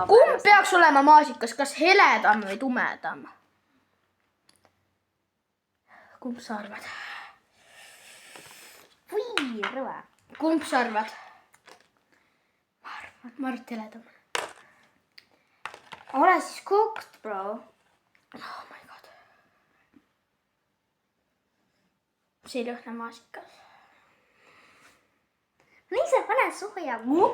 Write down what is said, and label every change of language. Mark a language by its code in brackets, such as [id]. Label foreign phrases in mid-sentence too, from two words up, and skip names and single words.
[et] Kumb peaks olema maasikas? Kas heledam või tumedam? Kumb sa arvad? Või rõve. Kumb sa arvad? Ma arvan, et heledam. Ole siis [en] cooked, bro. Oh my god. [et] See ei lõhna maasikas. Nii sa pane suhu ja